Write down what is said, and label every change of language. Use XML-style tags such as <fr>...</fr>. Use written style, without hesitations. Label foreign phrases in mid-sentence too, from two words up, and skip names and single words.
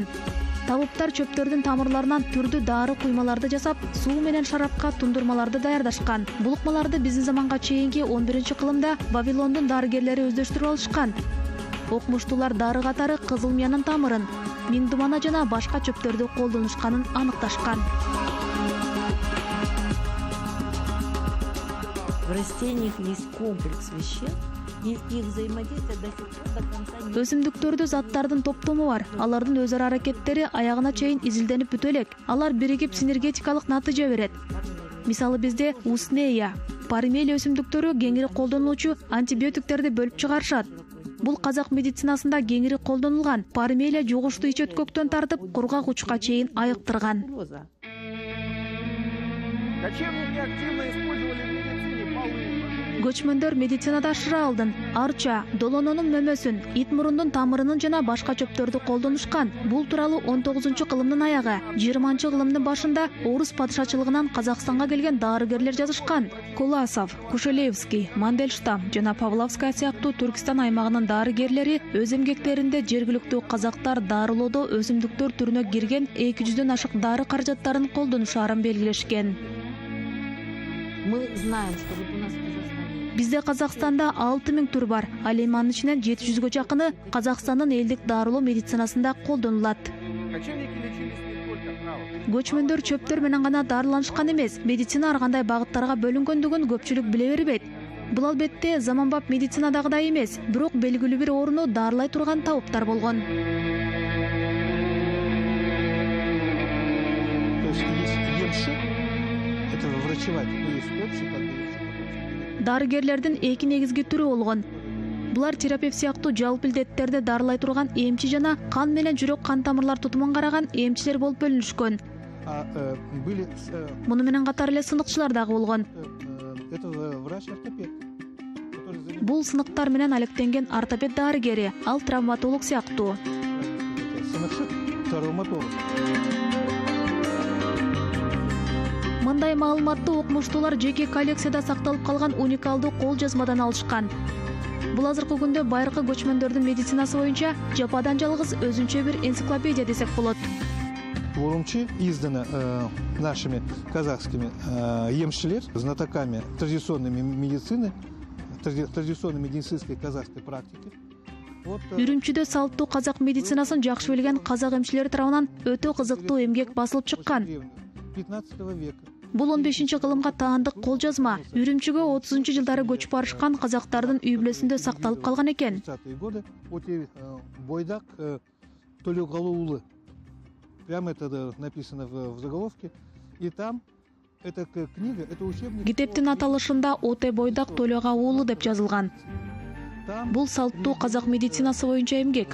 <ky>Табыптар чөптөрдүн тамырларынан түрдүү дары куймаларды жасап, суу менен шарапка тундурмаларды даярдашкан. Бул ыкмаларды биздин заманга чейинки 11-кылымда Вавилондун дарыгерлери өздөштүрүп алышкан. Окумуштуулар дары катары кызыл мыянын тамырын, миндумана жана башка чөптөрдү колдонушканын аныкташкан.</ky> <ru>В растениях есть комплекс веществ, и их взаимодействие до сих пор до конца не...</ru> <ky>Өсүмдүктөрдө заттардын топтому бар. Алардын өз ара аракеттери аягына чейин изилденип бүтө элек. Алар биригип синергетикалык натыйжа берет. Мисалы бизде уснея, пармелия өсүмдүктөрү кеңири колдонулуучу антибиотиктерди бөлүп чыгарышат. Бул казак медицинасында кеңири колдонулган. Пармелия жугуштуу ич өткөктөн тартып кургак учка чейин айыктырган.</ky> <ru>Кочевники активно использовали в медицине полы.</ru> <ky>Көчмөндөр медицинада шыра алдын, арча, долононун мөмөсүн, ит мурундун тамырынын жана башка чөптөрдү колдонушкан. Бул тууралуу 19-кылымдын аягы, 20-кылымдын башында орус падышачылыгынан Казакстанга келген дарыгерлер жазышкан. Куласов, Кушелевский, Мандельштам жана Павловская сыяктуу Түркистан аймагынын дарыгерлери өз эмгектеринде жергиликтүү казактар дарылоодо өсүмдүктөр түрүнө кирген 200дөн ашык дары каражаттарын колдонушаарын белгилешкен.</ky> <ru>Мы знаем, что вот у нас в Казахстане...</ru> <ky>Бизде Казакстанда 6000 түр бар. Ал эми анын ичинен 700гө жакыны Казакстандын элдик дарылоо медицинасында колдонулат.</ky> <ru>Кочевники лечились не только травами.</ru> <ky>Көчмөндөр чөптөр менен гана дарыланышкан эмес, медицина ар кандай багыттарга бөлүнгөндүгүн көпчүлүк биле бербейт. Бул албетте заманбап медицинадагыдай эмес, бирок белгилүү бир орунду дарылай турган табыптар болгон.</ky> <ru>То есть емши, это врачевать, но есть общий, как бы,</ru> <ky>Дарыгерлердин эки негизги түрү болгон. Булар терапевт сыяктуу жалпы илдеттерди дарылай турган эмчи жана кан менен жүрөк кан тамырлар тутумун караган эмчилер болуп бөлүнүшкөн. Муну менен катар эле сыныкчылар дагы болгон.</ky> <ru>Это врач-ортопед.</ru> <ky>Бул сыныктар менен алектенген ортопед дарыгери, ал травматолог сыяктуу. Сыныкчы травматолог. Мындай маалыматты окумуштуулар жеке коллекцияда сакталып калган уникалдуу кол жазмадан алышкан. Бул азыркы күндө байыркы көчмөндөрдүн медицинасы боюнча жападан жалгыз өзүнчө бир энциклопедия десек болот.</ky> <ru>В Урумчи издано нашими казахскими емшилер, знатоками традиционной медицины, традиционной медицинской казахской практики.</ru> <ky>Үрүмчүдө салттуу казак медицинасын жакшы билген казак эмчилери тарабынан өтө кызыктуу эмгек басылып чыккан.</ky> <ru>15 века.</ru> <ky>Бул 15-кылымга таандык кол жазма. Үрүмчүгө 30-жылдары көчүп барышкан казактардын үй бүлөсүндө сакталып калган экен.</ky> <ru>30-е годы бойдак Толегола. Прямо это написано в заголовке. И там эта книга, это учебник.</ru> <ky>Китептин аталышында Оте бойдак Толегола деп жазылган. Бул салттуу казак медицинасы боюнча эмгек.</ky>